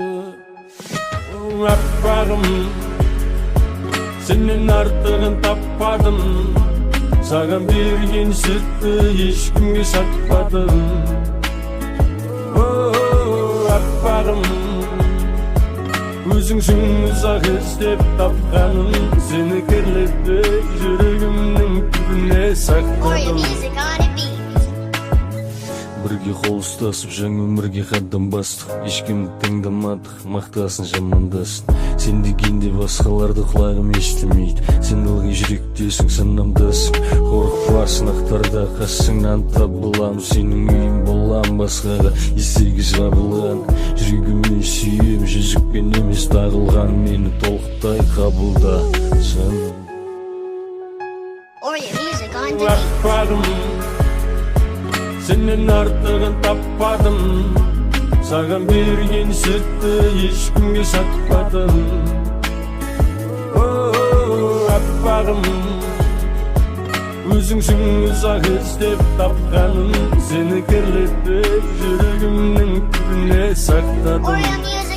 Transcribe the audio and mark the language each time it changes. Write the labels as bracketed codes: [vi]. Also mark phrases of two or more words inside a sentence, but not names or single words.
[kk] Аппағым, сенен артығын таппадым, саған берген сүтті ешкімге сатпадым. Аппағым, өзіңсің ұзақ іздеп тапқаным, сені кірлетпей жүрегімнің түбіне [en] Or your [kk] сақтадым. [en] music on a beat. [kk] Бірге қол ұстасып жаңа өмірге қадам бастық, ешкімді тыңдамадық, мақтасын жамандасын. Сен дегенде басқаларды құлағым естімейді, сен ылғи жүректесің, санамдасың. Қорықпа сынақтарда қасыңнан табылам, сенің үйің болам басқаға естегі жабылған. Жүрегіме сүйем, жүзікпен емес тағылған, мені толықтай қабылда жаным. [en] Or your music on the beat. [kk] Аппағым, сенен артығын таппадым, саған берген сүтті ешкімге сатпадым. Аппағым, өзіңсің ұзақ іздеп тапқаным, сені кірлетпей жүрегімнің түбіне [en] Or [kk] сақтадым. [en] your music